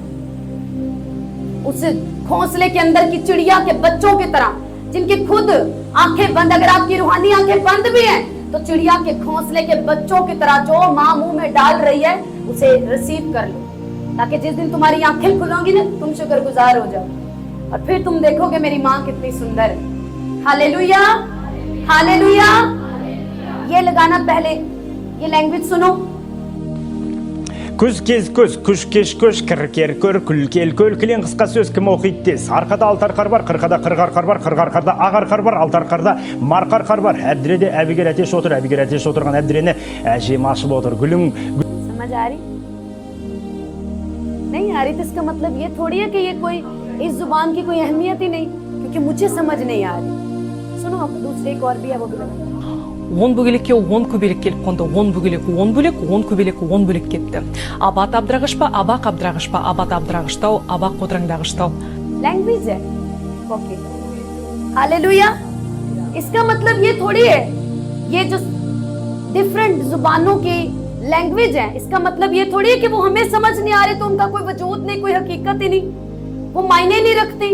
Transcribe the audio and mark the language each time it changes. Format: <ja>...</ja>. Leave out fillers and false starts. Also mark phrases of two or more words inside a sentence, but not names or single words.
<hi>उस घोंसले के अंदर की चिड़िया के बच्चों की तरह, जिनकी खुद आंखें बंद, अगर आपकी रूहानी आंखें बंद भी हैं तो चिड़िया के घोंसले के बच्चों की तरह जो माँ मुंह में डाल रही है उसे रिसीव कर लो, ताकि जिस दिन तुम्हारी आंखें खुलोगी ना तुम शुक्रगुजार हो जाओ और फिर तुम देखोगे मेरी माँ कितनी सुंदर है। हालेलुया, हालेलुया। ये लगाना पहले, ये लैंग्वेज सुनो।</hi> <kk>Күз кез көз, күш кеш көш, кір көр, күл кел көл, кілең қысқа сөз кім оқиды тез. Арқада алтарқар бар, қырқада қырғарқар бар, қырғарқарда ағарқар бар, алтарқарда марқарқар бар. Әбдіреде әбігер әтеш отыр, әбігер әтеш отырған әбдірені әжем ашып отыр. Гүлің...</kk> <hi>समझ आ रही? नहीं आ रही तो इसका मतलब ये थोड़ी है कि ये कोई इस जुबान की कोई अहमियत ही नहीं, क्योंकि मुझे समझ नहीं आ रही। सुनो, अब दूसरे एक और भी है, वो भी लगा।</hi> <kk>10 бөгелекке 10 көбелек келіп қонды. 10 бөгелек 10 бөлек, 10 көбелек 10 бөлек кетті. Абат абдырағыш па, абақ абдырағыш па, абат абдырағыштау, абақ қодыраңдағыштау.</kk> <hi>लैंग्वेज है, ओके, हालेलुया। इसका मतलब ये थोड़ी है, ये जो डिफरेंट जुबानों की लैंग्वेज है, इसका मतलब ये थोड़ी है कि वो हमें समझ नहीं आ रहे तो उनका कोई वजूद नहीं, कोई हकीकत ही नहीं, वो मायने नहीं रखती।</hi>